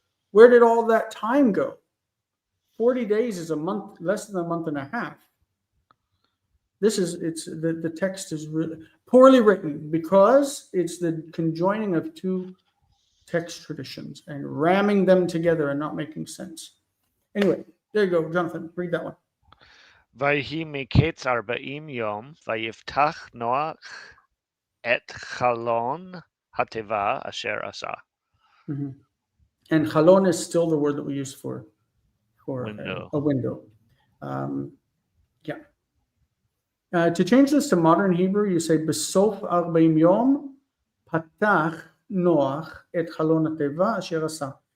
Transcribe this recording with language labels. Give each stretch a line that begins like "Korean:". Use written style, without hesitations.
English: Where did all that time go? 40 days is a month, less than a month and a half. The text is really poorly written because it's the conjoining of two text traditions and ramming them together and not making sense. Anyway, there you go, Jonathan, read that one.
Hebrew: ויהי מקץ 40 יום, ויפתח נוח את חלון התיבה אשר עשה.
English: And chalon is still the word that we use for window. A window. Yeah. To change this to modern Hebrew, you say
Hebrew: Besof 40 yom patach Noach et chalon hateva asher asa.